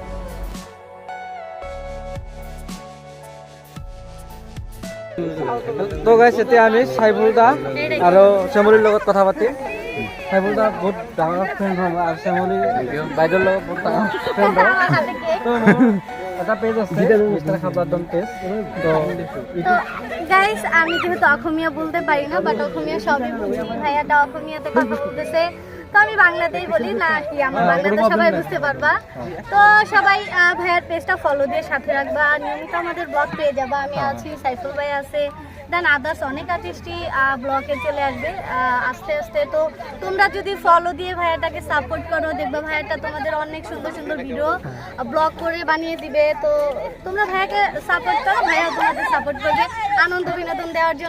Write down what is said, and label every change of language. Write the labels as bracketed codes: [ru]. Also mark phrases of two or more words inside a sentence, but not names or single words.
[as] তো গাইছ এতিয়া আমি চাইফুল দা আৰু চেমলিৰ লগত কথা পাতিম চাইফুল দা বহুত ডাঙৰ ফ্ৰেণ্ড হয় আৰু চেমলি বাইদেউৰ লগত বহুত ডাঙৰ ফ্ৰেণ্ড হয় তো এটা পেজ আছে মিষ্টাৰ খাবাৰদম পেজ তো [bn] গাইস আমি যেহেতু অসমীয়া বলতে পারি না বাট অসমীয়া সবই বুঝি ভাইয়াটা অসমীয়াতে কথা বলতেছে তো আমি বাংলাতেই বলি না কি আমার বাংলাতে সবাই বুঝতে পারবা তো সবাই ভাইয়ার পেজটা ফলো দিয়ে সাথে রাখবা নিয়মিত আমাদের ব্লগ পেয়ে যাবা আমি আছি সাইফুল ভাই আছে [en] then others [bn] অনেক আর্টিস্টই ব্লগে চলে আসবে আস্তে আস্তে তো তোমরা যদি ফলো দিয়ে ভাইয়াটাকে সাপোর্ট করো দেখবা ভাইয়াটা তোমাদের অনেক সুন্দর সুন্দর [en] video blog [bn] করে বানিয়ে দিবে তো তোমরা ভাইয়াকে সাপোর্ট করো ভাইয়া তোমাদের সাপোর্ট করবে আনন্দ বিনোদন দেওয়ার জন্য